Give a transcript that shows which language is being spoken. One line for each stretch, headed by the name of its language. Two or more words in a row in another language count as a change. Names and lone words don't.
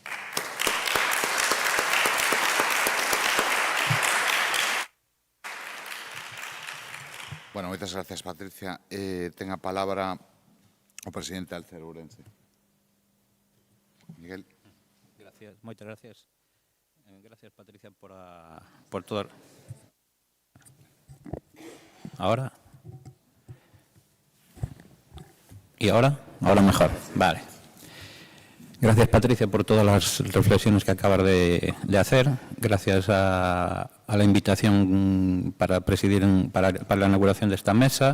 Galician: Bueno, moitas gracias, Patricia. Ten a palabra o presidente Alcer Ourense. Miguel. Gracias, moitas gracias. Gracias, Patricia, por todo.
Spanish: ¿Ahora? ¿Y ahora? Ahora mejor. Vale. Gracias, Patricia, por todas las reflexiones que acabas de hacer. Gracias a la invitación para presidir, para la inauguración de esta mesa.